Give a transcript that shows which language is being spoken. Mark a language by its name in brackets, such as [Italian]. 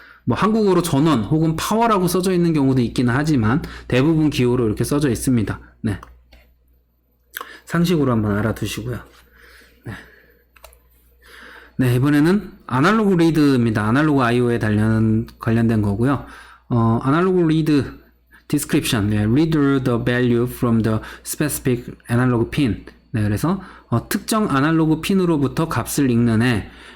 [Korean] 뭐 한국어로 전원 혹은 파워라고 써져 있는 경우도 있기는 하지만 대부분 기호로 이렇게 써져 있습니다. 상식으로 한번 알아두시고요. 이번에는 아날로그 리드입니다. 아날로그 IO에 관련된 거고요. [English] 아날로그 리드 description, read the value from the specific analog pin. [Korean] 그래서 특정 아날로그 핀으로부터 값을 읽는 애.